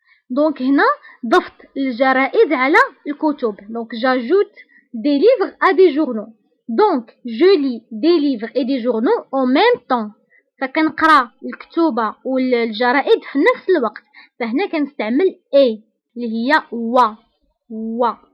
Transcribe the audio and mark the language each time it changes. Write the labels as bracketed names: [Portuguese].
[Arabic] دونك هنا ضفت الجرائد على الكتب. [French] دونك j'ajoute des livres à des journaux. Donc je lis des livres et des journaux en même temps. [Arabic] فكنقرا الكتوبة والجرائد في نفس الوقت، فهنا كنستعمل اي اللي هي و.